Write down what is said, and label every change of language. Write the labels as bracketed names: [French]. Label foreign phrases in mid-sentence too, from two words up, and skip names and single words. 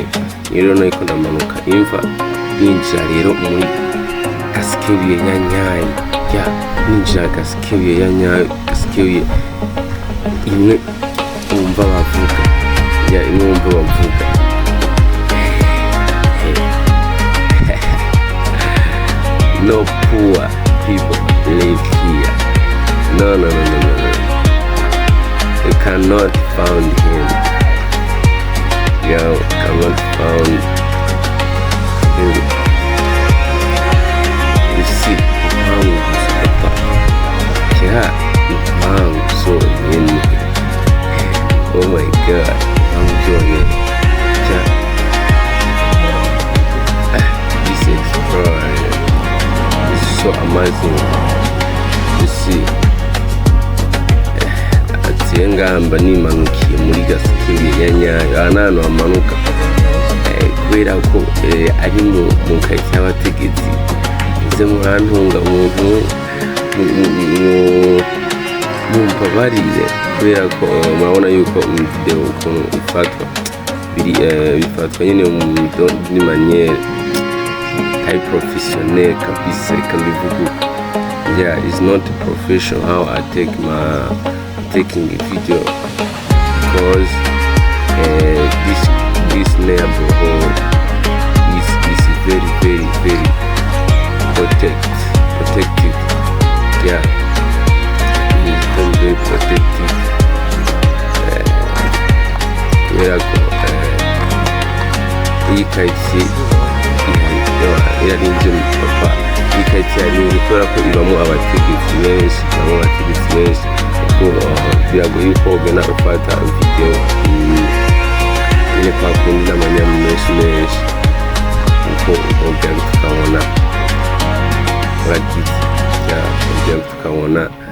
[Rundi] Rero nariko ndamanuka imva ninjira rero muri Gasekebuye ya nyayo, ninjira Gasekebuye ya nyayo, Gasekebuye imwe wumva bavuga, imwe wumva bavuga no [English] poor people live here. No. You cannot found him. Cannot found him. You see, so many. Oh my god, I'm doing it. This is extraordinary. This is so amazing. You see, [Rundi] ngamba nimanukiye muri Gasekebuye ya nyayo, ahantu hamanuka kubera ko ari mu kazi y'abategetsi. Nze murantunga umuntu mumbabarire, kubera ko murabona yuko video ukuntu ifatwa bifatwa nyine muri manière ari professionnel kabisa, reka mbivuge. [English] It's not professional how I taking a video, because this neighborhood is very protected. It's very protected. [Rundi] Iyi quartier irarinze papa, iyi quartier irarinze kubera ko ibamo abategetsi benshi, biragoye yuko ugenda ufata video nyine kwa kundi n'amanyamu menshi uko ugenda tukabona uragize, ugenda tukabona